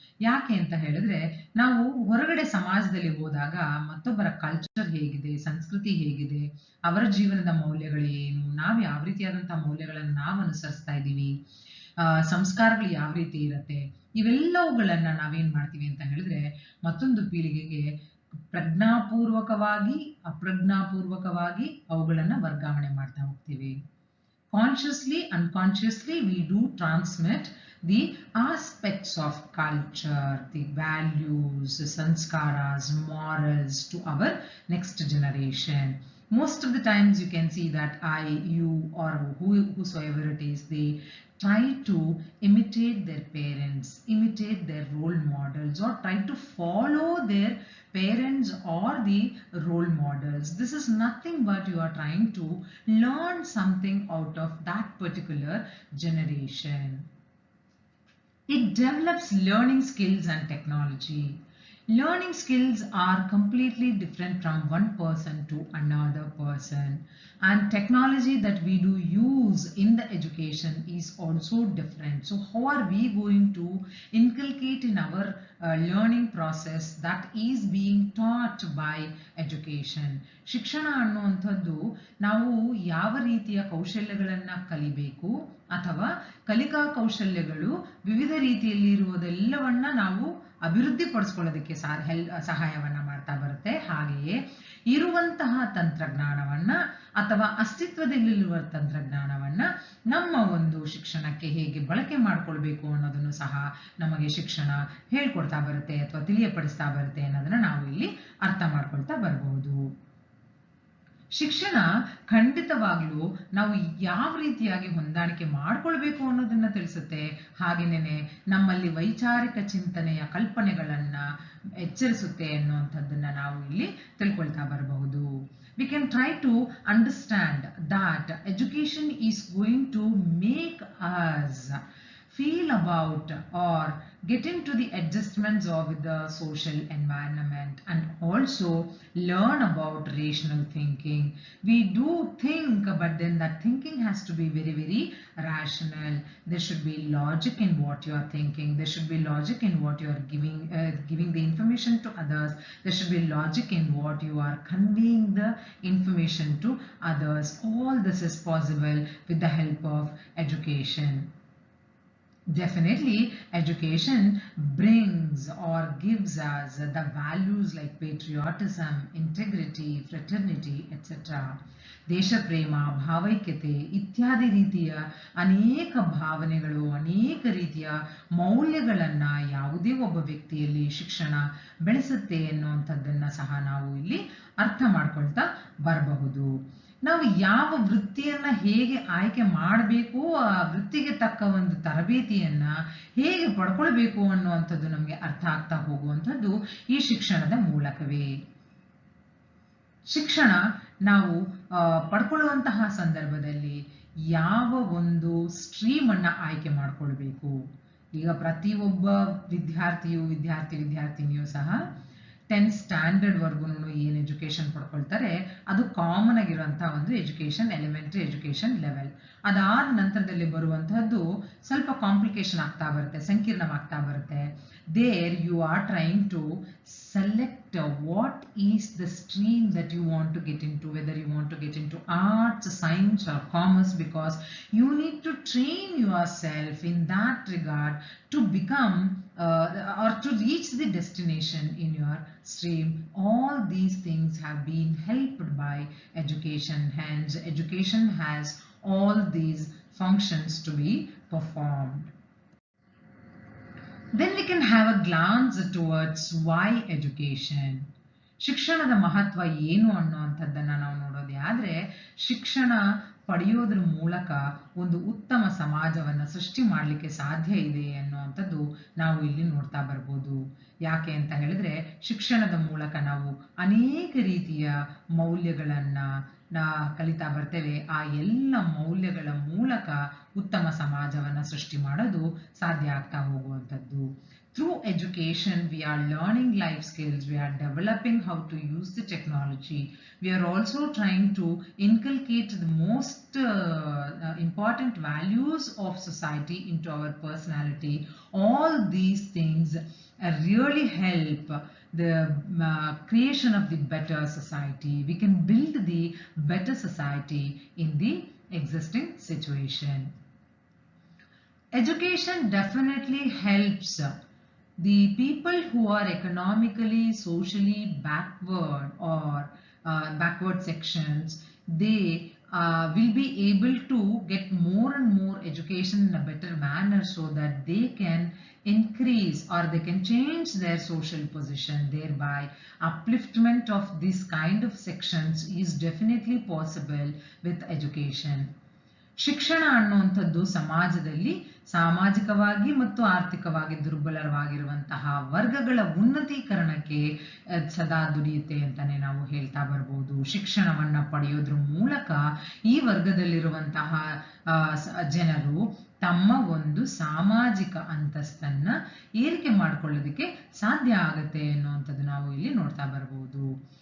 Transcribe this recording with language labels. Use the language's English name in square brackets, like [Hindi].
[Kannada] ಯಾಕೆ ಅಂತ ಹೇಳಿದ್ರೆ, ನಾವು ಹೊರಗಡೆ ಸಮಾಜದಲ್ಲಿ ಹೋದಾಗ ಮತ್ತೊಬ್ಬರ ಕಲ್ಚರ್ ಹೇಗಿದೆ, ಸಂಸ್ಕೃತಿ ಹೇಗಿದೆ, ಅವರ ಜೀವನದ ಮೌಲ್ಯಗಳು ಏನು, ನಾವು ಯಾವ ರೀತಿಯಾದಂತಹ ಮೌಲ್ಯಗಳನ್ನು ನಾವು ಅನುಸರಿಸ್ತಾ ಇದ್ದೀವಿ, ಸಂಸ್ಕಾರಗಳು ಯಾವ ರೀತಿ ಇರತ್ತೆ, ಇವೆಲ್ಲವುಗಳನ್ನ ನಾವೇನ್ ಮಾಡ್ತೀವಿ ಅಂತ ಹೇಳಿದ್ರೆ ಮತ್ತೊಂದು ಪೀಳಿಗೆಗೆ ಪ್ರಜ್ಞಾಪೂರ್ವಕವಾಗಿ ಅಪ್ರಜ್ಞಾಪೂರ್ವಕವಾಗಿ ಅವುಗಳನ್ನ ವರ್ಗಾವಣೆ ಮಾಡ್ತಾ ಹೋಗ್ತೀವಿ. [English] Consciously, unconsciously, we do transmit the aspects of culture, the values, the sanskaras, morals to our next generation. Most of the times you can see that I, you, or whosoever it is, they try to imitate their parents, imitate their role models, or try to follow their parents or the role models. This is nothing but you are trying to learn something out of that particular generation. It develops learning skills and technology. Learning skills are completely different from one person to another person, and technology that we do use in the education is also different. So how are we going to inculcate in our learning process that is being taught by education? [Kannada] ಶಿಕ್ಷಣ ಅನ್ನುವಂಥದ್ದು ನಾವು ಯಾವ ರೀತಿಯ ಕೌಶಲ್ಯಗಳನ್ನ ಕಲಿಬೇಕು ಅಥವಾ ಕಲಿಕಾ ಕೌಶಲ್ಯಗಳು ವಿವಿಧ ರೀತಿಯಲ್ಲಿ ಇರುವುದೆಲ್ಲವನ್ನ ನಾವು ಅಭಿವೃದ್ಧಿ ಪಡಿಸ್ಕೊಳ್ಳೋದಕ್ಕೆ ಸಹಾಯವನ್ನ ಮಾಡ್ತಾ ಬರುತ್ತೆ. ಹಾಗೆಯೇ ಇರುವಂತಹ ತಂತ್ರಜ್ಞಾನವನ್ನ ಅಥವಾ ಅಸ್ತಿತ್ವದಲ್ಲಿರುವ ತಂತ್ರಜ್ಞಾನವನ್ನ ನಮ್ಮ ಒಂದು ಶಿಕ್ಷಣಕ್ಕೆ ಹೇಗೆ ಬಳಕೆ ಮಾಡ್ಕೊಳ್ಬೇಕು ಅನ್ನೋದನ್ನು ಸಹ ನಮಗೆ ಶಿಕ್ಷಣ ಹೇಳ್ಕೊಡ್ತಾ ಬರುತ್ತೆ ಅಥವಾ ತಿಳಿಯಪಡಿಸ್ತಾ ಬರುತ್ತೆ ಅನ್ನೋದನ್ನ ನಾವು ಇಲ್ಲಿ ಅರ್ಥ ಮಾಡ್ಕೊಳ್ತಾ ಬರಬಹುದು. ಶಿಕ್ಷಣ ಖಂಡಿತವಾಗ್ಲೂ ನಾವು ಯಾವ ರೀತಿಯಾಗಿ ಹೊಂದಾಣಿಕೆ ಮಾಡ್ಕೊಳ್ಬೇಕು ಅನ್ನೋದನ್ನ ತಿಳಿಸುತ್ತೆ. ಹಾಗೇನೆ ನಮ್ಮಲ್ಲಿ ವೈಚಾರಿಕ ಚಿಂತನೆಯ ಕಲ್ಪನೆಗಳನ್ನ ಎಚ್ಚರಿಸುತ್ತೆ ಅನ್ನುವಂಥದ್ದನ್ನ ನಾವು ಇಲ್ಲಿ ತಿಳ್ಕೊಳ್ತಾ ಬರಬಹುದು. [English] We can try to understand that education is going to make us feel about or get into the adjustments of the social environment and also learn about rational thinking. We do think, but then that thinking has to be very, very rational. There should be logic in what you are thinking. There should be logic in what you are giving the information to others. There should be logic in what you are conveying the information to others. All this is possible with the help of education. Definitely, education brings or gives us the values like patriotism, integrity, fraternity, etc. [Kannada] ದೇಶಪ್ರೇಮ, ಭಾವೈಕ್ಯತೆ ಇತ್ಯಾದಿ ರೀತಿಯ ಅನೇಕ ಭಾವನೆಗಳು, ಅನೇಕ ರೀತಿಯ ಮೌಲ್ಯಗಳನ್ನ ಯಾವುದೇ ಒಬ್ಬ ವ್ಯಕ್ತಿಯಲ್ಲಿ ಶಿಕ್ಷಣ ಬೆಳೆಸುತ್ತೆ ಎನ್ನುವಂಥದ್ದನ್ನ ಸಹ ನಾವು ಇಲ್ಲಿ ಅರ್ಥ ಮಾಡ್ಕೊಳ್ತಾ ಬರಬಹುದು. ನಾವು ಯಾವ ವೃತ್ತಿಯನ್ನ ಹೇಗೆ ಆಯ್ಕೆ ಮಾಡಬೇಕು, ಆ ವೃತ್ತಿಗೆ ತಕ್ಕ ಒಂದು ತರಬೇತಿಯನ್ನ ಹೇಗೆ ಪಡ್ಕೊಳ್ಬೇಕು ಅನ್ನುವಂಥದ್ದು ನಮಗೆ ಅರ್ಥ ಆಗ್ತಾ ಹೋಗುವಂಥದ್ದು ಈ ಶಿಕ್ಷಣದ ಮೂಲಕವೇ. ಶಿಕ್ಷಣ ನಾವು ಪಡ್ಕೊಳ್ಳುವಂತಹ ಸಂದರ್ಭದಲ್ಲಿ ಯಾವ ಒಂದು ಸ್ಟ್ರೀಮ್ ಅನ್ನ ಆಯ್ಕೆ ಮಾಡ್ಕೊಳ್ಬೇಕು. ಈಗ ಪ್ರತಿಯೊಬ್ಬ ವಿದ್ಯಾರ್ಥಿನಿಯೂ ಸಹ 10th ಸ್ಟ್ಯಾಂಡರ್ಡ್ ವರ್ಗು ಏನು ಎಜುಕೇಶನ್ ಪಡ್ಕೊಳ್ತಾರೆ ಅದು ಕಾಮನ್ ಆಗಿರುವಂತಹ ಒಂದು ಎಜುಕೇಶನ್, [English] Elementary education level. [Kannada] ಅದಾದ ನಂತರದಲ್ಲಿ ಬರುವಂತಹದ್ದು ಸ್ವಲ್ಪ ಕಾಂಪ್ಲಿಕೇಶನ್ ಆಗ್ತಾ ಬರುತ್ತೆ, ಸಂಕೀರ್ಣವಾಗ್ತಾ ಬರುತ್ತೆ. [English] There you are trying to select what is the stream that you want to get into, whether you want to get into arts, science or commerce, because you need to train yourself in that regard to become or to reach the destination in your stream. All these things have been helped by education. Hence, education has all these functions to be performed. Then we can have a glance towards why education. [Kannada] ಶಿಕ್ಷಣದ ಮಹತ್ವ ಏನು ಅನ್ನುವಂಥದ್ದನ್ನು ನಾವು ನೋಡೋದೇ ಆದರೆ, ಶಿಕ್ಷಣ ಪಡೆಯೋದ್ರ ಮೂಲಕ ಒಂದು ಉತ್ತಮ ಸಮಾಜವನ್ನು ಸೃಷ್ಟಿ ಮಾಡಲಿಕ್ಕೆ ಸಾಧ್ಯ ಇದೆ ಅನ್ನುವಂಥದ್ದು ನಾವು ಇಲ್ಲಿ ನೋಡ್ತಾ ಬರ್ಬೋದು. ಯಾಕೆ ಅಂತ ಹೇಳಿದ್ರೆ, ಶಿಕ್ಷಣದ ಮೂಲಕ ನಾವು ಅನೇಕ ರೀತಿಯ ಮೌಲ್ಯಗಳನ್ನು ಕಲಿತಾ ಬರ್ತೇವೆ. ಆ ಎಲ್ಲ ಮೌಲ್ಯಗಳ ಮೂಲಕ ಉತ್ತಮ ಸಮಾಜವನ್ನು ಸೃಷ್ಟಿ ಮಾಡೋದು ಸಾಧ್ಯ ಆಗ್ತಾ ಹೋಗುವಂಥದ್ದು. [English] Through education, we are learning life skills, we are developing how to use the technology, we are also trying to inculcate the most important values of society into our personality. All these things really help the creation of the better society. We can build the better society in the existing situation. Education definitely helps the people who are economically, socially backward or backward sections. They will be able to get more and more education in a better manner so that they can increase or they can change their social position. Thereby, upliftment of this kind of sections is definitely possible with education. [Kannada] ಶಿಕ್ಷಣ ಅನ್ನುವಂಥದ್ದು ಸಮಾಜದಲ್ಲಿ ಸಾಮಾಜಿಕವಾಗಿ ಮತ್ತು ಆರ್ಥಿಕವಾಗಿ ದುರ್ಬಲವಾಗಿರುವಂತಹ ವರ್ಗಗಳ ಉನ್ನತೀಕರಣಕ್ಕೆ ಸದಾ ದುಡಿಯುತ್ತೆ ಅಂತಾನೆ ನಾವು ಹೇಳ್ತಾ ಬರ್ಬೋದು. ಶಿಕ್ಷಣವನ್ನ ಪಡೆಯೋದ್ರ ಮೂಲಕ ಈ ವರ್ಗದಲ್ಲಿರುವಂತಹ ಜನರು ತಮ್ಮ ಒಂದು ಸಾಮಾಜಿಕ ಅಂತಸ್ತನ್ನ ಏರಿಕೆ ಮಾಡ್ಕೊಳ್ಳೋದಕ್ಕೆ ಸಾಧ್ಯ ಆಗುತ್ತೆ ಅನ್ನುವಂಥದ್ದು ನಾವು ಇಲ್ಲಿ ನೋಡ್ತಾ ಬರ್ಬೋದು.